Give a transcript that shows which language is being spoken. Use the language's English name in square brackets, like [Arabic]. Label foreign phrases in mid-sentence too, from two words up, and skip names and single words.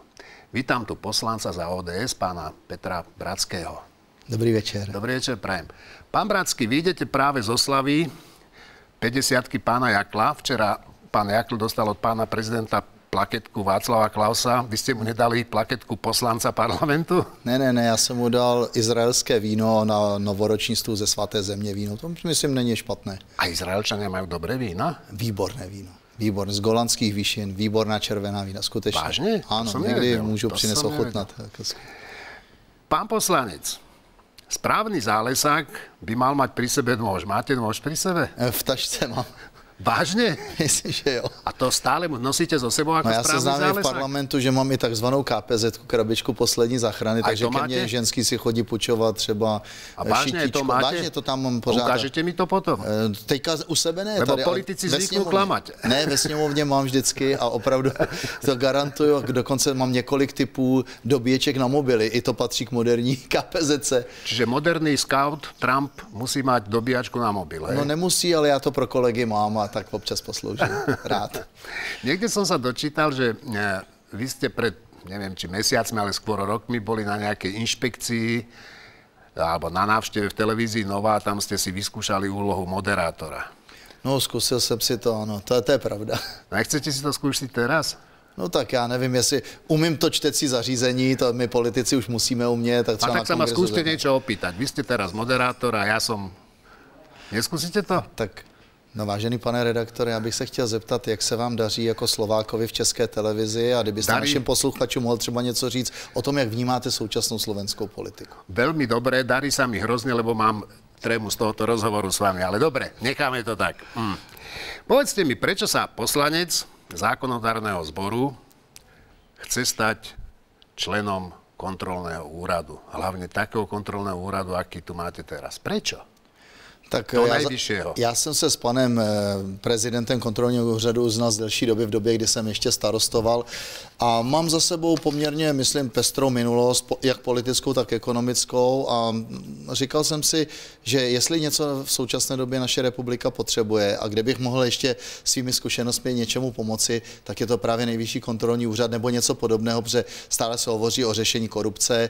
[Slovak] Vítam tu poslanca za ODS, pána Petra Bratského. Dobrý večer. Dobrý večer, prajem. Pán Bratský, vy idete práve z oslavy 50-ky pána Jakla. Včera pán Jakl dostal od pána prezidenta plaketku Václava Klausa. Vy ste mu nedali plaketku poslanca parlamentu? [Czech] Ne, já jsem mu dal izraelské víno na novoroční stůl ze svaté země víno. To myslím není špatné. [Slovak] A Izraelčania majú dobré vína? [Czech] Výborné víno. Výborné, z Golanských výšin, výborná červená vína, skutečně. Vážně? Ano, někdy můžu přinést ochutnat. [Slovak] Pán poslanec, správny zálesák by mal mať pri sebe nôž. Máte nôž pri sebe? [Czech] V tašce mám. Vážně? Myslím, že jo. [Slovak] A to stále nosíte so sebou ako no, [Czech] já [Slovak] správny [Czech] se znám [Slovak] zálesák? [Czech] v parlamentu, že mám i takzvanou KPZ, krabičku poslední záchrany, takže ke mně ženský si chodí půjčovat třeba šitíčko. Vážně to tam mám pořád. [Slovak] Ukážete mi to potom? [Czech] Teďka u sebe ne. [Slovak] Lebo [Czech] tady, [Slovak] politici zvyknú klamať. [Czech] Ne, ve sněmovně mám vždycky a opravdu to garantuju. Dokonce mám několik typů dobíječek na mobily. I to patří k moderní KPZ. [Slovak] Čiže moderný scout Trump musí mať dobíjačku na mobile. [Czech] No nemusí, ale já to pro kolegy mám a tak občas posloužím. Rád. [Slovak] Niekde som sa dočítal, že vy ste pred, neviem, či mesiacmi, ale skôr rokmi boli na nejakej inšpekcii alebo na návšteve v televízii Nová, tam ste si vyskúšali úlohu moderátora. No, [Czech] zkusil jsem si to, ano, to je pravda. [Slovak] Nechcete si to skúsiť teraz? [Czech] No tak já nevím, jestli umím to čtecí zařízení, to my politici už musíme umět. Tak třeba a [Slovak] tak sa ma skúste niečo opýtať. Vy ste teraz moderátor a ja som... Neskúsite to? Tak... [Czech] No vážený pane redaktore, já bych se chtěl zeptat, jak se vám daří jako Slovákovi v České televizi a kdybyste našim posluchačům mohl třeba něco říct o tom, jak vnímáte současnou slovenskou politiku. [Slovak] Veľmi dobré, darí sa mi hrozne, lebo mám trému z tohoto rozhovoru s vami, ale dobre, necháme to tak. Povedzte mi, prečo sa poslanec zákonodárneho zboru chce stať členom kontrolného úradu, hlavne takého kontrolného úradu, aký tu máte teraz. Prečo? [Czech] Tak já jsem se s panem prezidentem kontrolního úřadu znal z delší doby, v době, kdy jsem ještě starostoval a mám za sebou poměrně, myslím, pestrou minulost, jak politickou, tak ekonomickou a říkal jsem si, že jestli něco v současné době naše republika potřebuje a kde bych mohl ještě svými zkušenostmi něčemu pomoci, tak je to právě Nejvyšší kontrolní úřad nebo něco podobného, protože stále se hovoří o řešení korupce.